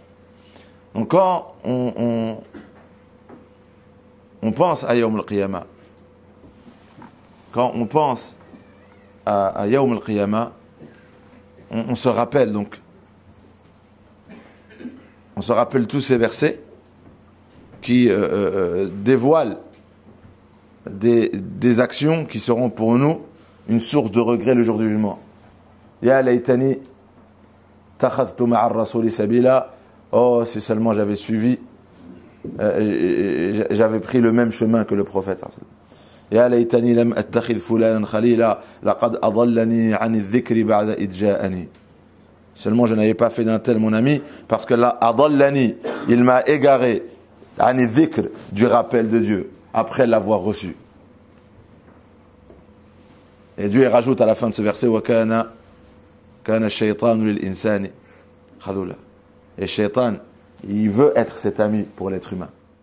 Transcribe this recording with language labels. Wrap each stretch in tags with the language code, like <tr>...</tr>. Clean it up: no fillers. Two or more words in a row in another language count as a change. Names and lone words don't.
<fr>Donc quand on pense à</fr> <ar>يوم القيامة,</ar> <fr>quand on pense à</fr> <ar>يوم القيامة,</ar> <fr>on se rappelle donc, on se rappelle tous ces versets qui dévoilent des actions qui seront pour nous une source de regret le jour du jugement.</fr> <ar>يا ليتني اتخذت مع الرسول سبيلا.</ar> <fr>Oh, si seulement j'avais suivi, j'avais pris le même chemin que le prophète.</fr> <ar>يا ليتني لم أتخذ فلانا خليلا لقد أضلني عن الذكر بعد إذ جاءني.</ar> <fr>Seulement je n'avais pas fait d'un tel mon ami parce que là adallani, il m'a égaré</fr> <ar>عن الذكر,</ar> <fr>du rappel de Dieu après l'avoir reçu. Et Dieu rajoute à la fin de ce verset</fr> <ar>وكان الشيطان للإنسان خذولا.</ar> <fr>Et Shaitan, il veut être cet ami pour l'être humain.</fr>